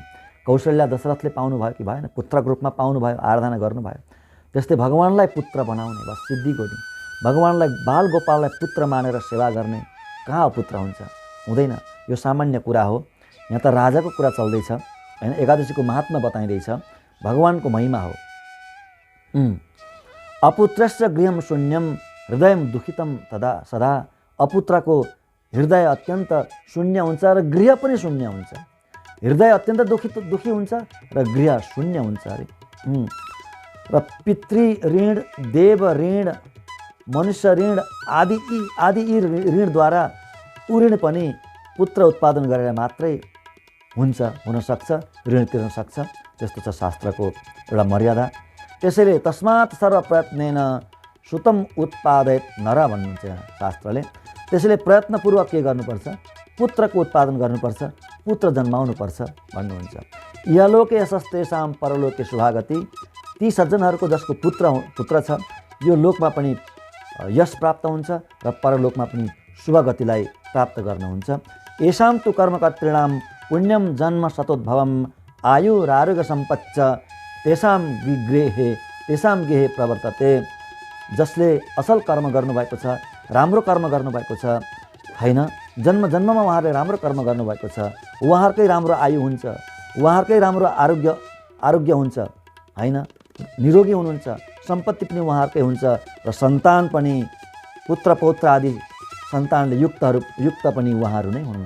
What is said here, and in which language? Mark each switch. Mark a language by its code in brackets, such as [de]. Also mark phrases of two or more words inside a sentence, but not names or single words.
[ne] कौशल्या दशरथले पाउनु भयो कि भएन? पुत्रको रूपमा पाउनु भयो, आराधना गर्नुभयो। त्यस्तै भगवानलाई पुत्र बनाउने बस सिद्धि गर्ने, भगवानलाई बाल गोपाललाई पुत्र मानेर सेवा गर्ने कहाँ पुत्र हुन्छ? हुँदैन। यो सामान्य कुरा हो। यहाँ त राजाको कुरा चल्दैछ होइन, एकादशीको महात्मा बताइँदैछ, भगवानको महिमा हो। [sa] अपुत्रस्य गृहं शून्यम हृदय दुखितम तदा सदा। [ne] अपुत्रको हृदय अत्यन्त शून्य हुन्छ र गृह पनि शून्य हुन्छ। हृदय अत्यन्त दुखी हुन्छ र गृह शून्य हुन्छ अरे। र पितृ ऋण, देव ऋण, मनुष्य ऋण आदि यी ऋणद्वारा ऊ ऋण पनि पुत्र उत्पादन गरेर मात्रै हुन्छ, हुनसक्छ, ऋण तिर्न सक्छ। त्यस्तो छ शास्त्रको एउटा मर्यादा। त्यसैले [sa] तस्मात् सर्व प्रयत्नेन सुतम उत्पादयत नर [ne] भन्नुहुन्छ यहाँ शास्त्रले। त्यसैले प्रयत्नपूर्वक के गर्नुपर्छ? पुत्रको उत्पादन गर्नुपर्छ, पुत्र जन्माउनुपर्छ भन्नुहुन्छ। [sa] इहलोके यशस्तेषां परलोके शुभागति। [ne] ती सज्जनहरूको जसको पुत्र छ, यो लोकमा पनि यश प्राप्त हुन्छ र परलोकमा पनि शुभ गतिलाई प्राप्त गर्नुहुन्छ। [sa] येषां तु कर्मकर्तॄणां पुण्यम जन्म शतोद्भवम् आयुरारोग्य सम्पच्च तेषां गेहे प्रवर्तते। [ne] जसले असल कर्म गर्नुभएको छ, राम्रो कर्म गर्नुभएको छ होइन, जन्म जन्ममा उहाँहरूले राम्रो कर्म गर्नुभएको छ, उहाँहरूकै राम्रो आयु हुन्छ, उहाँहरूकै राम्रो आरोग्य हुन्छ होइन, निरोगी हुनुहुन्छ, सम्पत्ति पनि उहाँहरूकै हुन्छ र सन्तान पनि पुत्र पौत्र आदि सन्तानले युक्त पनि उहाँहरू नै हुनुहुन्छ।